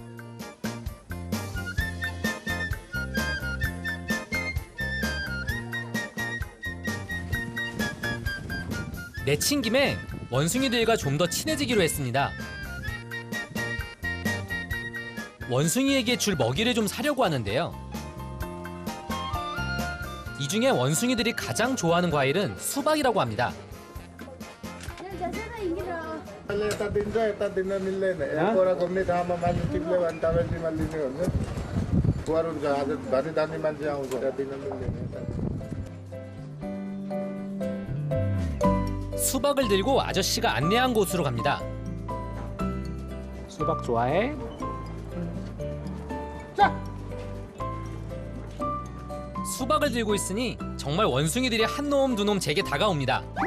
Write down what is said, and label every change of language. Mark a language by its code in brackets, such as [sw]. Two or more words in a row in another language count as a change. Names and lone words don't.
[ko] 내친 김에 원숭이들과 좀 더 친해지기로 했습니다. 원숭이에게 줄 먹이를 좀 사려고 하는데요. 이 중에 원숭이들이 가장 좋아하는 과일은 수박이라고 합니다. [ne] यता दिन्छ यता दिन मिल्दैन एउटा घुम्ने ठाउँमा मान्छे टिप्ले भने तपाईँ जिम्मा लिने हुन्छ बुहार हुन्छ आज धनी धनी मान्छे आउँछ त्यहाँ दिन मिल्दैन [ko] 수박을 들고 아저씨가 안내한 곳으로 갑니다. 수박 좋아해? 수박을 들고 있으니 정말 원숭이들이 한 놈 두 놈 제게 다가옵니다.